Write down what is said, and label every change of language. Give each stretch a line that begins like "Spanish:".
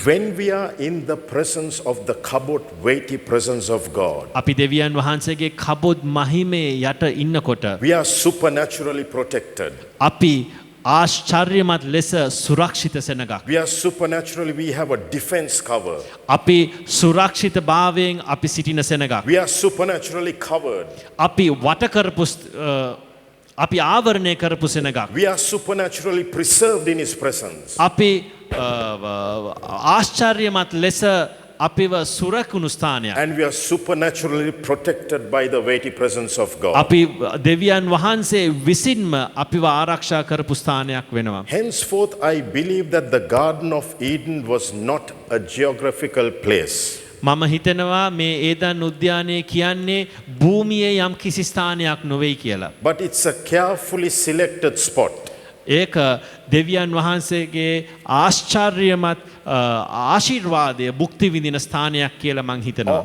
English: When we are in the presence of the kabod, weighty presence of God,
Sinhala: අපි දෙවියන් වහන්සේගේ කබොද් මහිමේ යට ඉන්නකොට
English: we are supernaturally protected.
Sinhala: අපි ආශ්චර්යමත් ලෙස සුරක්ෂිත සෙනගක්.
English: We are supernaturally, we have a defense cover.
Sinhala: අපි සුරක්ෂිත භාවයෙන් අපි සිටින සෙනගක්.
English: We are supernaturally covered.
Sinhala: අපි වට කරපු අපි ආවරණය කරපු සෙනගක්.
English: We are supernaturally preserved in His presence.
Sinhala: අපි ආශ්චර්යමත් ලෙස අපිව සුරකුණු ස්ථානයක්.
English: And we are supernaturally protected by the weighty presence of God.
Sinhala: අපි දෙවියන් වහන්සේ විසින්ම අපිව ආරක්ෂා කරපු ස්ථානයක් වෙනවා.
English: Henceforth, I believe that the Garden of Eden was not a geographical place.
Sinhala: මම හිතනවා මේ ඒදන් උද්‍යානය කියන්නේ භූමියේ යම් කිසි ස්ථානයක් නොවේයි කියලා.
English: But it's a carefully selected spot.
Sinhala: ඒක දෙවියන් වහන්සේගේ ආශ්චර්යමත් ආශිර්වාදය භුක්ති විඳින ස්ථානයක් කියලා මං හිතනවා.